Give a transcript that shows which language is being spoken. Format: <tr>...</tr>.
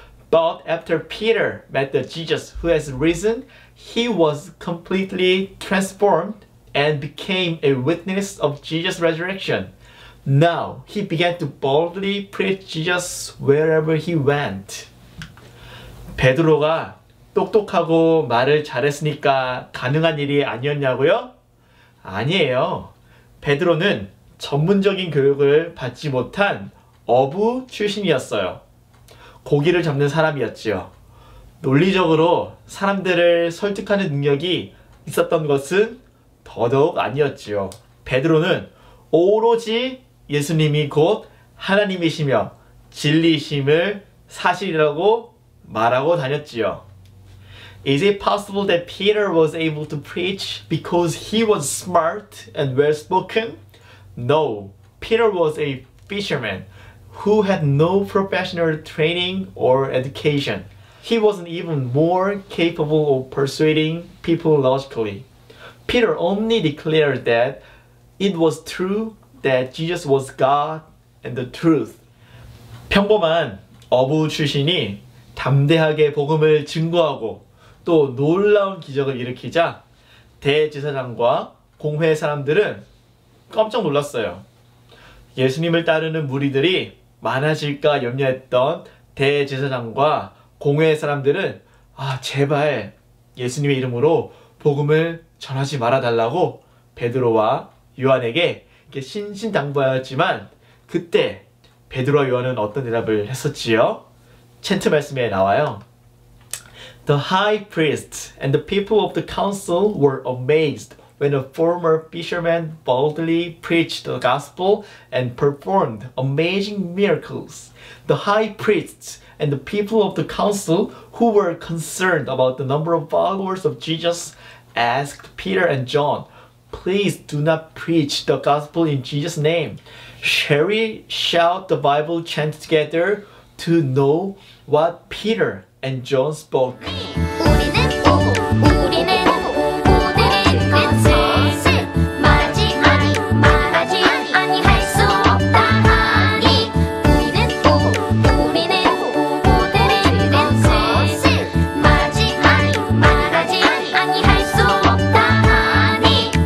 <en>But after Peter met the Jesus who has risen, he was completely transformed and became a witness of Jesus' resurrection. Now he began to boldly preach Jesus wherever he went.</en> <ko>베드로가 똑똑하고 말을 잘했으니까 가능한 일이 아니었냐고요? 아니에요. 베드로는 전문적인 교육을 받지 못한 어부 출신이었어요. 고기를 잡는 사람이었지요. 논리적으로 사람들을 설득하는 능력이 있었던 것은 더더욱 아니었지요. 베드로는 오로지 예수님이 곧 하나님이시며 진리이심을 사실이라고 말하고 다녔지요.</ko> <en>Is it possible that Peter was able to preach because he was smart and well-spoken? No, Peter was a fisherman who had no professional training or education. He wasn't even more capable of persuading people logically. Peter only declared that it was true that Jesus was God and the truth.</en> <ko>평범한 어부 출신이 담대하게 복음을 증거하고 또 놀라운 기적을 일으키자 대제사장과 공회 사람들은 깜짝 놀랐어요. 예수님을 따르는 무리들이 많아질까 염려했던 대제사장과 공회 사람들은 제발 예수님의 이름으로 복음을 전하지 말아달라고 베드로와 요한에게 이렇게 신신당부하였지만 그때 베드로와 요한은 어떤 대답을 했었지요? 챈트 말씀에 나와요.</ko> <en>The high priest and the people of the council were amazed when a former fisherman boldly preached the gospel and performed amazing miracles. The high priests and the people of the council who were concerned about the number of followers of Jesus asked Peter and John, "Please do not preach the gospel in Jesus' name. Shall we shout the Bible chant together to know what Peter and John spoke?"</en> <ko>우리는 것을 말하지 아니할 수 없다 하니 우리는 것을 말하지 아니할 수 없다 하니.</ko>